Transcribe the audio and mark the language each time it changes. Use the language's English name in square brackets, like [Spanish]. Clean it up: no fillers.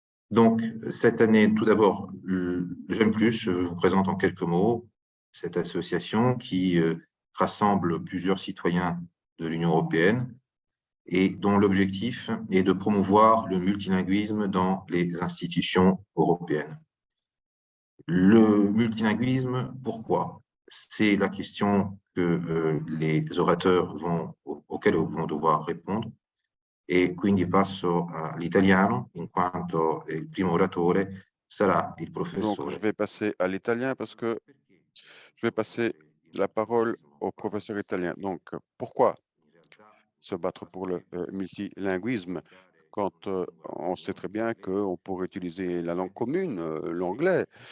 [French] Donc, cette année, tout d'abord, GEM+, je vous présente en quelques mots cette association qui rassemble plusieurs citoyens de l'Union européenne et dont l'objectif est de promouvoir le multilinguisme dans les institutions européennes. Le multilinguisme, pourquoi? C'est la question que les orateurs auxquels vont devoir répondre. [Italian] E quindi passo all'italiano, in quanto il primo oratore sarà il [French] Donc, je [Italian] professore. [French] vais passer à l'italien parce que je vais passer la parole au professeur italien. Donc, pourquoi se battre pour le multilinguisme quand on sait très bien qu'on pourrait utiliser la langue commune, l'anglais?